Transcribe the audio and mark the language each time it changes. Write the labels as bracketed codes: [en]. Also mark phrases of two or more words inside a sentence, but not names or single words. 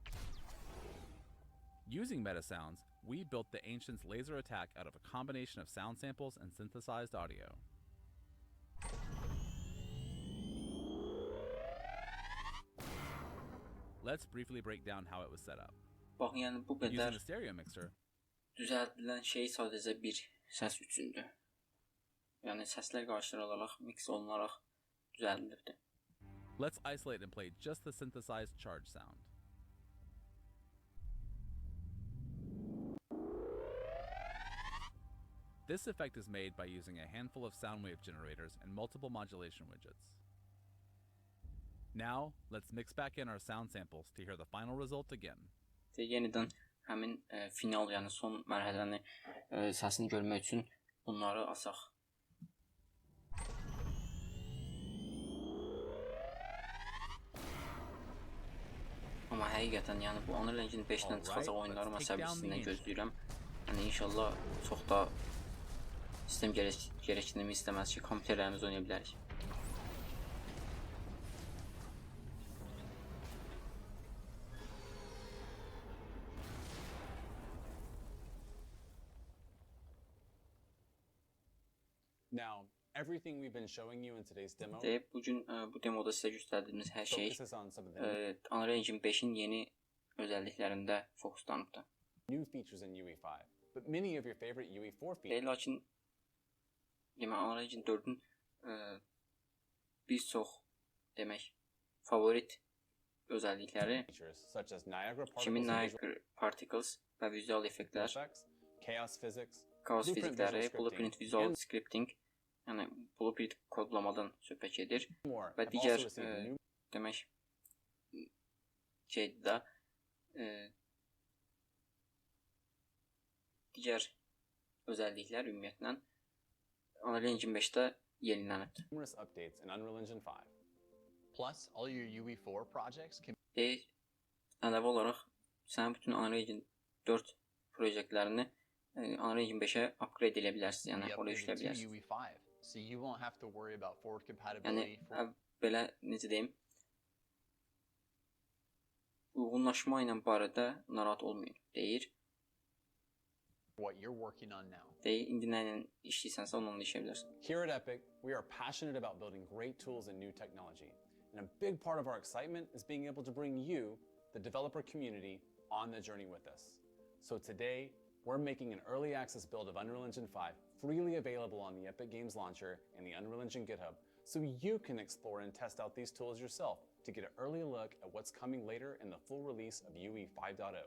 [en] Using Metasounds, we built the Ancient's laser attack out of a combination of sound samples and synthesized audio. Let's briefly break down how it was set up. [az] Bax, yəni bu [en] Using [az] qədər [en] the stereo mixer, [az] düzəldilən şey sadəcə bir səs üçündür. Yəni səslər qarşılararaq, mix olunaraq düzəldilibdir. [en] let's isolate and play just the synthesized charge sound. This effect is made by using a handful of sound wave generators and multiple modulation widgets. Now, let's mix back in our sound samples to hear the final result again. [az] Yenidən həmin final, yəni son mərhələni səsini görmək üçün bunları asaq. Amma həqiqətən, yəni bu Unreal Engine 5-dən çıxacaq oyunları mən səbirsizliklə gözləyirəm. Yəni inşallah çox da sistem gərəksinimi istəməz ki, kompüterlərimiz oynaya bilərik. [en] Now, everything we've been showing you in today's demo [az] Bugün bu demoda sizə göstərdiyimiz hər şey [en] focuses on some of the [az] Unreal Engine 5-in yeni özəlliklərində fokuslanıbdır. [en] new features in UE5, but many of your favorite UE4 features [az] Lakin Unreal Engine 4-ün bir çox demək favorit özəllikləri [en] such as Niagara [az] kimin [en] particles, [az] Niagara Particles və vizual effektlər, [en] effects, chaos physics, [az] kaos Blueprint fizikləri, [en] visual blueprint scripting, visual and scripting, [az] yəni blueprint kodlamadan söhbət gedir [en] more. [az] və [en] I've [az] digər [en] also received new [az] demək şeydə də digər özəlliklər ümumiyyətlə Unreal Engine 5-də yenilənibdir. [en] numerous updates in Unreal Engine 5. Plus, all your UE4 projects can [az] Deyir, əlavə olaraq sənin bütün Unreal Engine 4 proyektlərini Unreal Engine 5-ə upgrade edə bilərsiniz, yəni [en] be [az] oraya yükləyə [en] upgraded to [az] bilərsiniz. [en] UE5, so you won't have to worry about forward [az] Yəni [en] compatibility for [az] belə necə deyim, uyğunlaşma ilə barədə narahat olmayın, deyir. [en] what you're working on now. [az] Deyir, indi nə ilə işləyirsənsə onunla işləyə bilərsən. [en] Here at Epic, we are passionate about building great tools and new technology. And a big part of our excitement is being able to bring you, the developer community, on the journey with us. So today, we're making an early access build of Unreal Engine 5 freely available on the Epic Games Launcher and the Unreal Engine GitHub, so you can explore and test out these tools yourself to get an early look at what's coming later in the full release of UE 5.0.